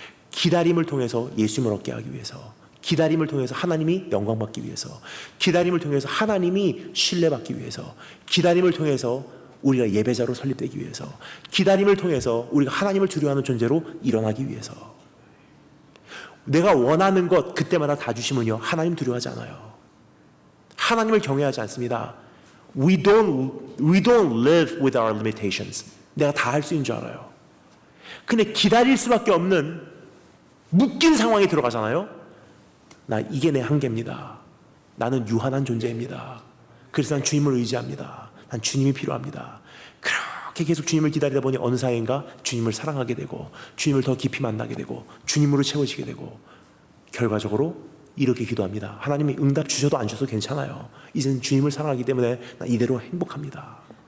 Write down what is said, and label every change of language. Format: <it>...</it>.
<ko>기다림을 통해서 예수님을 얻게 하기 위해서, 기다림을 통해서 하나님이 영광받기 위해서, 기다림을 통해서 하나님이 신뢰받기 위해서, 기다림을 통해서 우리가 예배자로 설립되기 위해서, 기다림을 통해서 우리가 하나님을 두려워하는 존재로 일어나기 위해서. 내가 원하는 것 그때마다 다 주시면요, 하나님 두려워하지 않아요. 하나님을 경외하지 않습니다.</ko> <en>We don't live with our limitations.</en> <ko>내가 다 할 수 있는 줄 알아요. 근데 기다릴 수밖에 없는 묶인 상황에 들어가잖아요. 이게 내 한계입니다. 나는 유한한 존재입니다. 그래서 난 주님을 의지합니다. 난 주님이 필요합니다. 그렇게 계속 주님을 기다리다 보니 어느 사이인가 주님을 사랑하게 되고, 주님을 더 깊이 만나게 되고, 주님으로 채워지게 되고, 결과적으로 이렇게 기도합니다. 하나님이 응답 주셔도 안 주셔도 괜찮아요. 이제는 주님을 사랑하기 때문에 난 이대로 행복합니다.</ko>